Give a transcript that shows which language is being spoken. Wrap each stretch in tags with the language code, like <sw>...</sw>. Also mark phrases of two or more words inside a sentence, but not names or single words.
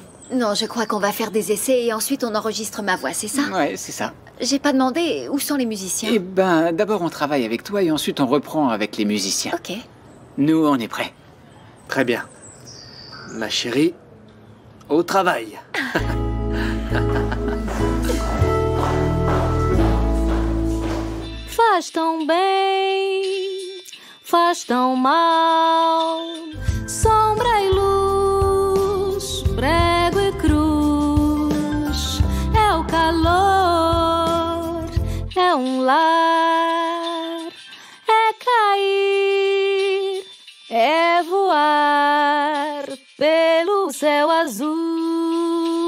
<fr>Non, je crois qu'on va faire des essais et ensuite on enregistre ma voix, c'est ça? Ouais, c'est ça. J'ai pas demandé où sont les musiciens. Eh ben, d'abord on travaille avec toi et ensuite on reprend avec les musiciens. Ok. Nous, on est prêts. Très bien. Ma chérie, au travail.</fr> <pt>Faz tão bem, faz tão mal, sombra e luz, prego e cruz, é o calor, é lar, é cair, é voar pelo céu azul.</pt>